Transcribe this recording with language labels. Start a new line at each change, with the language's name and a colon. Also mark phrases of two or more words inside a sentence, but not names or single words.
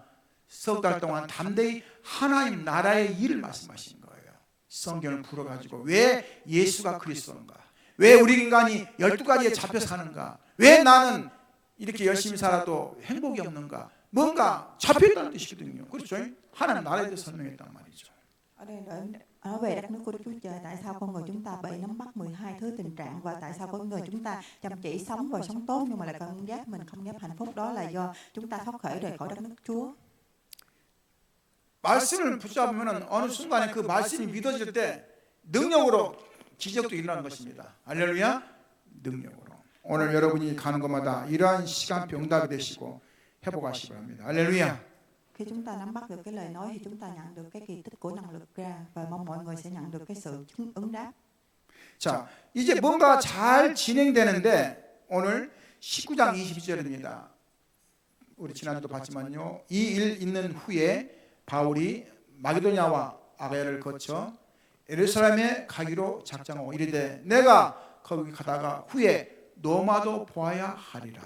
Korean: 석 달 동안 담대히 하나님 나라의 일을 말씀하신 거예요. 성경을 풀어가지고 왜 예수가 그리스도인가? 왜 우리 인간이 12가지에 잡혀 사는가? 왜 나는 이렇게 열심히 살아도 행복이 없는가? 뭔가 잡혀있다는 뜻이거든요. 그렇죠? 하나님 나라에 대해서 설명했단 말이죠.
Vietnamese: Ở đây nói về đất nước của Đức Chúa Trời, tại sao con người chúng ta bị nắm bắt 12 thứ tình trạng, và tại sao con người chúng ta chăm chỉ sống và sống tốt nhưng mà lại cảm giác mình không giác hạnh phúc, đó là do chúng ta thoát khỏi rời khỏi đất nước Chúa.
Korean: 말씀을 붙잡으면 어느 순간에 그 말씀이 믿어질 때 능력으로 기적도 일어나는 것입니다. 할렐루야. 능력으로. 오늘 여러분이 가는 곳마다 이러한 시간표 응답이 되시고 회복하시기 바랍니다. 할렐루야.
Vietnamese: Khi chúng ta nắm bắt được cái lời nói thì chúng ta nhận được cái kỳ tích của năng lực ra, và mong mọi người sẽ nhận được cái sự ứng đáp.
Korean: 자, 이제 뭔가 잘 진행되는데 오늘 19장 22절입니다. 우리 지난주도 봤지만요. 이 일 있는 후에 바울이 마게도냐와 아가야를 거쳐 예루살렘에 가기로 작정하고 이르되 내가 거기 가다가 후에 로마도 보아야 하리라.